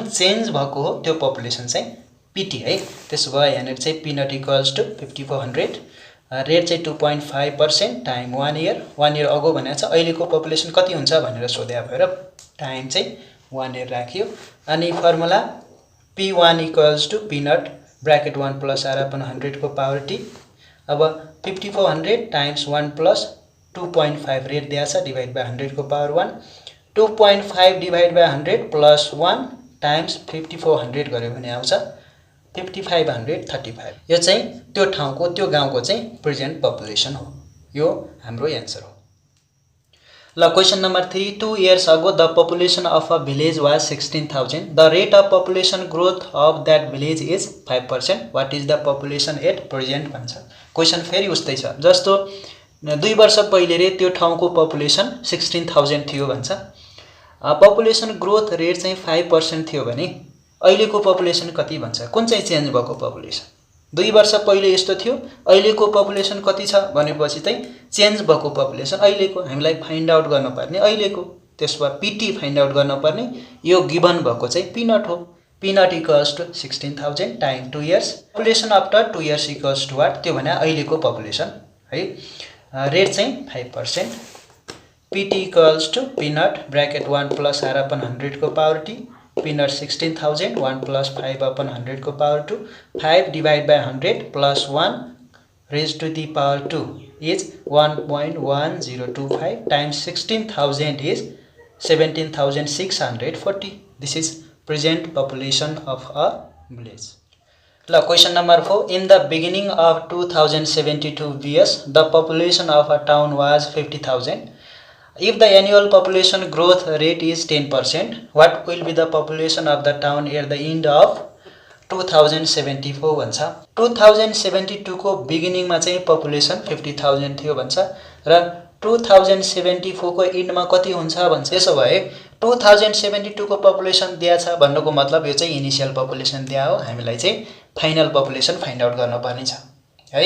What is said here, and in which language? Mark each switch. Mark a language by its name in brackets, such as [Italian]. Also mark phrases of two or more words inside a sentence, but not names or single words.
[Nepali] जुन चेन्ज भएको हो त्यो पपुलेसन चाहिँ पिटी है। त्यसो भए यहाँनिर चाहिँ [English] P nought equals to 5400, [Nepali] रेट चाहिँ 2.5% [English] time 1 year. [Nepali] 1 इयर अगो भनेको छ, अहिलेको पपुलेसन कति हुन्छ भनेर सोध्या भएर टाइम चाहिँ 1 इयर राखियो। [English] अनि formula P1 equals to P nought bracket 1 plus r upon 100 को power t. अब 5400 times 1 plus 2.5 rate [Nepali] दिया छ [English] divide by 100 को power 1. 2.5 divide by 100 plus 1 times 5400 [Nepali] गर्यो भने आउँछ [English] 5535। [Nepali] यो चाहिँ त्यो ठाउँको त्यो गाउँको चाहिँ [English] present population [Nepali] हो। यो हाम्रो एन्सर हो। ल [English] question number 3, 2 years ago the population of a village was 16,000. The rate of population growth of that village is 5%. What is the population at present भन्छ। [Nepali] क्वेशन फेरि उस्तै छ जस्तो 2 वर्ष पहिले रे त्यो ठाउँको पपुलेसन 16,000 थियो भन्छ। [English] population growth rate [Nepali] चाहिँ 5% थियो भने अहिलेको पपुलेसन कति भन्छ। कुन चाहिँ चेन्ज भएको पपुलेसन। 2 वर्ष पहिले यस्तो थियो, अहिलेको पपुलेसन कति छ भनेपछि चाहिँ चेन्ज भएको पपुलेसन अहिलेको हामीले [English] find out [Nepali] गर्नुपर्ने अहिलेको। त्यसमा पीटी [English] find out [Nepali] गर्नुपर्ने यो गिवन भएको चाहिँ [English] P nought [Nepali] हो। [English] P nought equals to 16,000 time 2 years. population after 2 years equals to what, [Nepali] त्यो भने अहिलेको पपुलेसन है। [English] रेट चाहिँ 5%। PT equals to P nought bracket 1 plus r upon 100 को power t. P nought 16,000 1 plus 5 upon 100 को power 2. 5 divide by 100 plus 1 raised to the power 2 is 1.1025 times 16,000 is 17,640. This is present population of a village. Now question number 4. In the beginning of 2072 BS, the population of a town was 50,000. If the annual population growth rate is 10%, what will be the population of the town at the end of 2074 भन्छ। [Nepali] 2072 को बिगिनिङ मा चाहिँ पपुलेसन 50,000 थियो भन्छ र 2074 को एन्ड मा कति हुन्छ भन्छ। त्यसो भए 2072 को पपुलेसन दिया छ भन्नुको मतलब यो चाहिँ [English] initial population [Nepali] दिया हो। हामीलाई चाहिँ [English] final population find out [Nepali] गर्न पर्ने छ है।